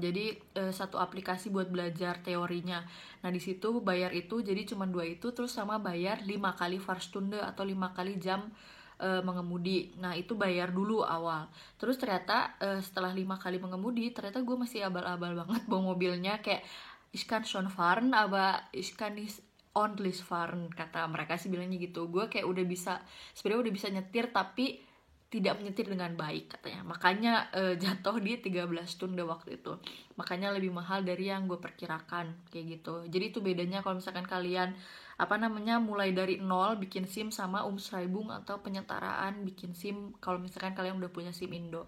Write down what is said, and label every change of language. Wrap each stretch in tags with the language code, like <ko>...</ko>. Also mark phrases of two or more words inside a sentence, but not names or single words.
<id>Jadi satu aplikasi buat belajar teorinya. Nah di situ bayar itu, jadi cuma 2 itu. Terus sama bayar 5 kali Farstunde atau 5 kali jam mengemudi. Nah itu bayar dulu awal. Terus ternyata setelah 5 kali mengemudi, ternyata gue masih abal-abal banget bawa mobilnya.</id> <de>Kayak ich kann schon fahren, aber ich kann nicht ordentlich fahren,</de> <id>kata mereka sih bilangnya gitu. Gue kayak sebenarnya udah bisa nyetir tapi tidak menyetir dengan baik katanya. Makanya jatuh di 13 stunde waktu itu. Makanya lebih mahal dari yang gue perkirakan kayak gitu. Jadi itu bedanya kalau misalkan kalian mulai dari nol bikin SIM sama Umschreibung atau penyetaraan bikin SIM kalau misalkan kalian udah punya SIM Indo.</id>